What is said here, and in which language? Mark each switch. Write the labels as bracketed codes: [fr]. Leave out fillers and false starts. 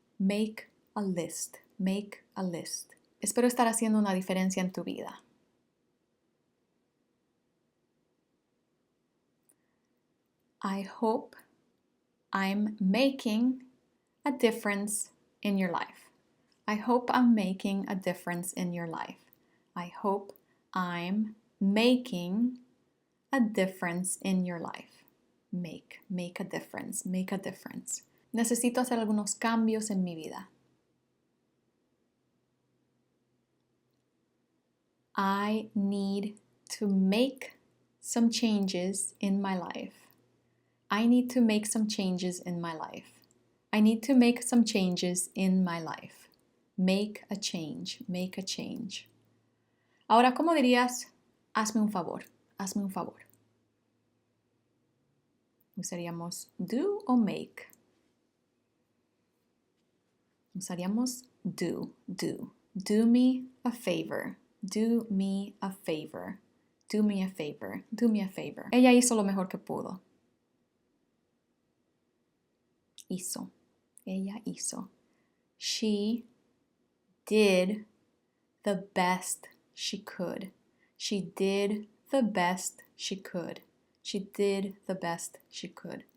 [en] Make a list. Make a list. [es] Espero estar haciendo una diferencia en tu vida. [en] I hope I'm making a difference in your life. I hope I'm making a difference in your life. I hope I'm making a difference in your life. Make a difference. Make a difference. [es] Necesito hacer algunos cambios en mi vida. [en] I need to make some changes in my life. I need to make some changes in my life. I need to make some changes in my life. Make a change. Make a change. [es] Ahora, ¿cómo dirías? Hazme un favor. Hazme un favor. Usaríamos do o make. Usaríamos do. [en] Do me a favor. Do me a favor. Do me a favor. Do me a favor. [es] Ella hizo lo mejor que pudo. Hizo. Ella hizo. [en] She did the best she could. She did the best she could. She did the best she could.